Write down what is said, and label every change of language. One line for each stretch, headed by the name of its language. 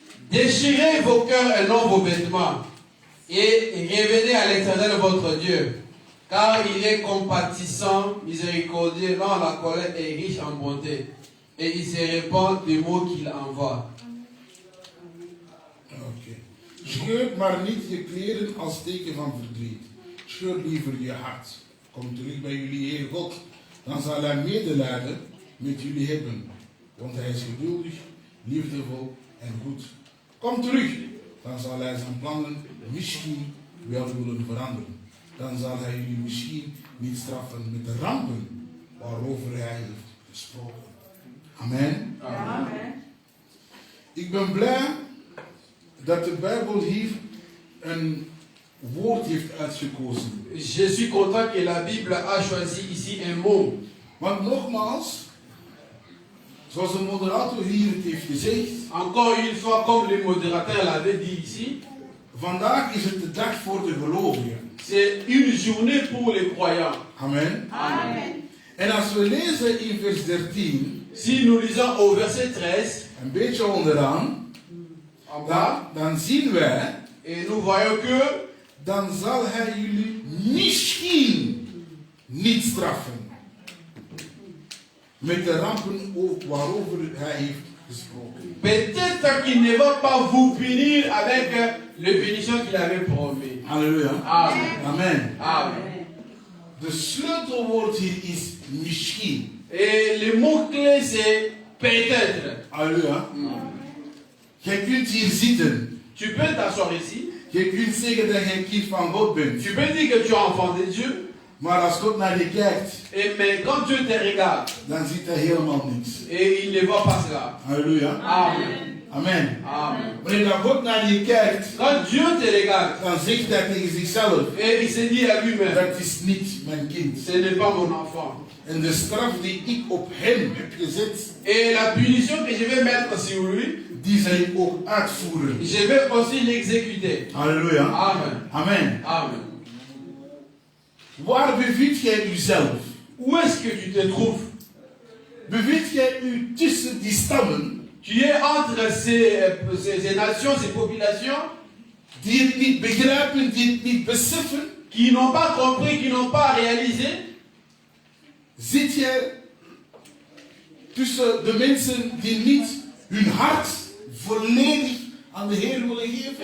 French: Déchirez vos cœurs et non vos vêtements, et revenez à l'Éternel votre Dieu, car il est compatissant, miséricordieux, lent à la colère et riche en bonté, et il se répand des mots qu'il envoie. Oké.
Dutch: Scheur maar niet je kleren als teken van verdriet. Scheur liever je hart. Kom terug bij jullie Heer God. Dan zal hij medelijden met jullie hebben. Want hij is geduldig, liefdevol en goed. Kom terug. Dan zal hij zijn plannen misschien wel willen veranderen. Dan zal hij jullie misschien niet straffen met de rampen waarover hij heeft gesproken. Amen. Amen. Ik ben blij dat de Bijbel hier een woord heeft uitgekozen.
French: Je suis content que la Bible a choisi ici un mot.
Dutch: Want nogmaals, zoals de moderator hier het heeft gezegd,
French: Encore une fois, comme le modérateur l'avait dit ici,
Dutch: vandaag is het de dag voor de gelovigen.
French: c'est une journée pour les croyants. Amen. Amen.
Dutch: En als we lezen in vers 13,
French: Si nous lisons au verset 13,
Dutch: een beetje onderaan,
French: en bas,
Dutch: dan zien wij,
French: et nous voyons que
Dutch: dan zal hij jullie misschien niet straffen. Met de rampen waarover hij heeft gesproken.
French: peut-être qu'il ne va pas vous punir avec les punitions qu'il avait promis. Halleluja. Amen. Amen. Amen.
Dutch: De sleutelwoord hier is misschien.
French: Et le mot-clé, c'est peut-être.
Dutch: Halleluja. Jij kunt hier zitten.
French: Tu peux t'asseoir ici.
Dutch: Je kunt zeggen dat je een kind van God bent.
French: Tu peux dire que tu es enfant de Dieu.
Dutch: Maar als God naar je kijkt,
French: Mais quand Dieu te regarde,
Dutch: dan ziet hij helemaal niks.
French: et il ne voit pas cela. Halleluja. Amen. Amen. Amen.
Dutch: Wanneer dat God naar je kijkt,
French: Quand Dieu te regarde,
Dutch: dan zegt hij tegen zichzelf,
French: et il se dit à lui-même,
Dutch: dat is niet mijn kind.
French: ce n'est pas mon enfant.
Dutch: En de straf die ik op hem heb gezet,
French: Et la punition que je vais mettre sur lui,
Dutch: die zal ik ook uitvoeren.
French: je vais aussi l'exécuter. Halleluja. Amen. Amen. Amen.
Dutch: Waar bevindt jij uzelf?
French: Où est-ce que tu te trouves?
Dutch: Bevindt jij u tussen die stammen
French: Tu es entre ces nations, ces populations
Dutch: die het niet begrijpen, die het niet beseffen?
French: qui n'ont pas compris, qui n'ont pas réalisé?
Dutch: Zit jij tussen de mensen die niet hun hart volledig aan de Heer willen geven?